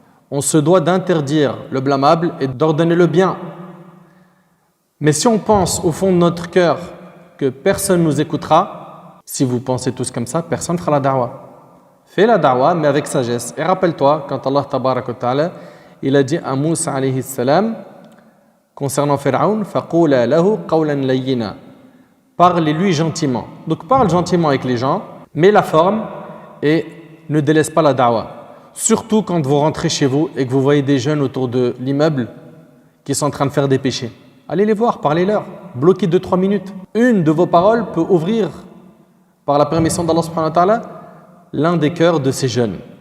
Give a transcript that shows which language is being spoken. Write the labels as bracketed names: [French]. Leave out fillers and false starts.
[French] On se doit d'interdire le blâmable et d'ordonner le bien. Mais si on pense au fond de notre cœur que personne ne nous écoutera, si vous pensez tous comme ça, personne ne fera la da'wah. Fais la da'wah, mais avec sagesse. Et rappelle-toi, quand Allah tabarak wa ta'ala, il a dit à Moussa alayhi salam, concernant Pharaon, [Arabic] فَقُولَا لَهُ قَوْلًا لَيِّنًا. [French] Parlez-lui gentiment. Donc parle gentiment avec les gens, mets la forme et ne délaisse pas la da'wah. Surtout quand vous rentrez chez vous et que vous voyez des jeunes autour de l'immeuble qui sont en train de faire des péchés. Allez les voir, parlez-leur, bloquez 2-3 minutes. Une de vos paroles peut ouvrir, par la permission d'Allah subhanahu wa ta'ala, l'un des cœurs de ces jeunes.